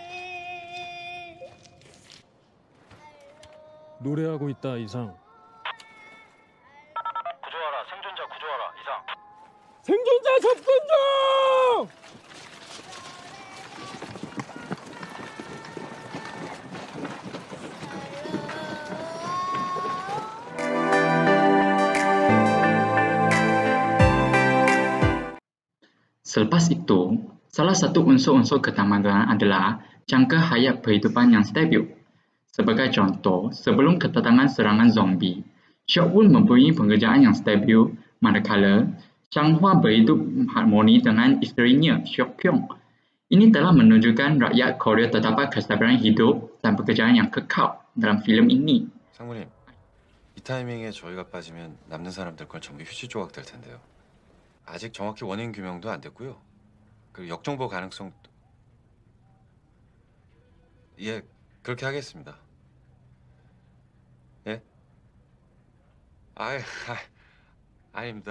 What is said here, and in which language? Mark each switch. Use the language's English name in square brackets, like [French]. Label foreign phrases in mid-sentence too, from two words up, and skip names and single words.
[Korean] 노래하고 있다 이상. 구조하라, 생존자 구조하라, 이상. 생존자 접근 중! [Malay] Selepas itu, salah satu unsur-unsur ketamadunan adalah jangka hayat kehidupan yang stabil. Sebagai contoh, sebelum kedatangan serangan zombie, Seok-won mempunyai pekerjaan yang stabil, manakala Changhua berhidup harmoni dengan isterinya, Seok-kyung. Ini telah menunjukkan rakyat Korea terdapat kestabilan hidup dan pekerjaan yang kekal dalam filem ini. [Korean] 상무님, 이 타이밍에 저희가 빠지면 남는 사람들 건 전부 휴지 조각 될 텐데요. 아직 정확히 원인 규명도 안 됐고요. 그리고 역정보 가능성도... 예, 그렇게 하겠습니다. 예? 아닙니다.